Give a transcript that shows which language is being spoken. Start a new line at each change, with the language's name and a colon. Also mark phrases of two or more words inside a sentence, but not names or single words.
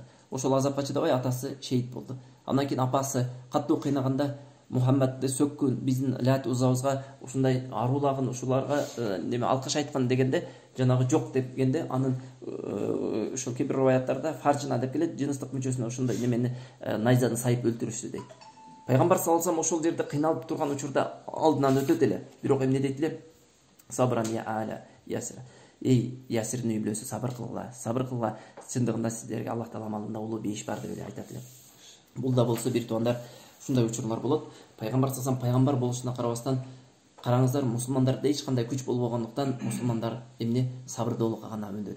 Kyrgyz: Ошол азапка чыдабай атасы шейит болду. Андан кийин апасы каттуу кыйнаганда Мухаммадды сөккүн, биздин Лат Узабызга ушундай аруулагын, ушуларга неме алкыш айткан дегенде, жанагы жок дегенде, анын ошол кээ бир риваяттарда фаржына деп келет, жыныстык мүчөсүнө ошондой немени найзаны сайып өлтүрүштү дейт. Пайгамбар
Arabic: صلى الله عليه
Kyrgyz: ошол жерде кыйналып турган учурда алдынан өтөт эле. Бирок эмне дейт эле?
Arabic: صبرا يا آل ياسر.
Kyrgyz: Эй, Ясирдин үй бүлөсү, сабыр кылгыла, сабыр кылгыла. Чындыгында сиздерге Аллах Таала алдында улуу бейиш бар деп эле айтат эле. Бул да болсо бир туугандар ушундай учурлар болот. Пайгамбар саллаллаху пайгамбар болушуна карабастан, караңыздар, мусулмандарда эч кандай күч болбогондуктан мусулмандар эмне сабырдуулукка гана мөөндөт.